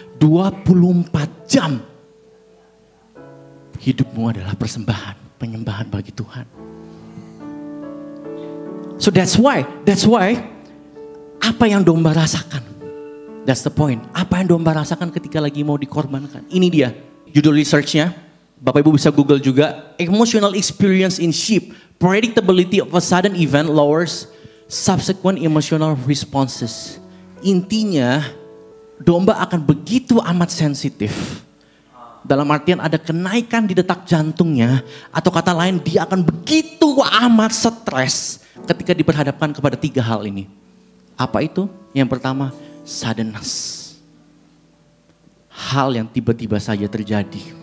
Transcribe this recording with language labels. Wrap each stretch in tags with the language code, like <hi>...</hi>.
<id>24 jam hidupmu adalah persembahan, penyembahan bagi Tuhan.</id> <en>So that's why</en> <id>apa yang domba rasakan?</id> <en>That's the point.</en> <id>Apa yang domba rasakan ketika lagi mau dikorbankan? Ini dia judul researchnya. Bapak Ibu bisa Google juga.</id> <en>Emotional experience in sheep. Predictability of a sudden event lowers subsequent emotional responses.</en> <id>Intinya domba akan begitu amat sensitif. Dalam artian ada kenaikan di detak jantungnya. Atau kata lain dia akan begitu amat stres ketika diperhadapkan kepada 3 hal ini. Apa itu? Yang pertama, suddenness. Hal yang tiba-tiba saja terjadi.</id>